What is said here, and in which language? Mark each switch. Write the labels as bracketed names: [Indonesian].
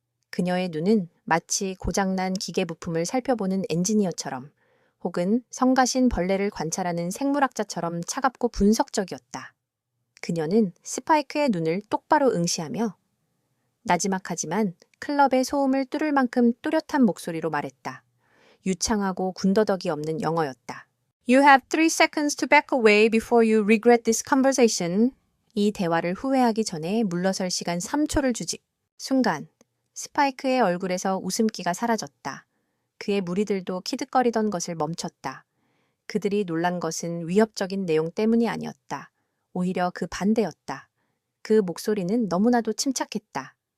[Korean] 그녀의 눈은 마치 고장난 기계 부품을 살펴보는 엔지니어처럼 혹은 성가신 벌레를 관찰하는 생물학자처럼 차갑고 분석적이었다. 그녀는 스파이크의 눈을 똑바로 응시하며 나지막하지만 클럽의 소음을 뚫을 만큼 또렷한 목소리로 말했다. 유창하고 군더더기 없는 영어였다. [English] You have 3 seconds to back away before you regret this conversation. [Korean] 이 대화를 후회하기 전에 물러설 시간 3초를 주지. 순간 스파이크의 얼굴에서 웃음기가 사라졌다. 그의 무리들도 키득거리던 것을 멈췄다. 그들이 놀란 것은 위협적인 내용 때문이 아니었다. 오히려 그 반대였다. 그 목소리는 너무나도 침착했다.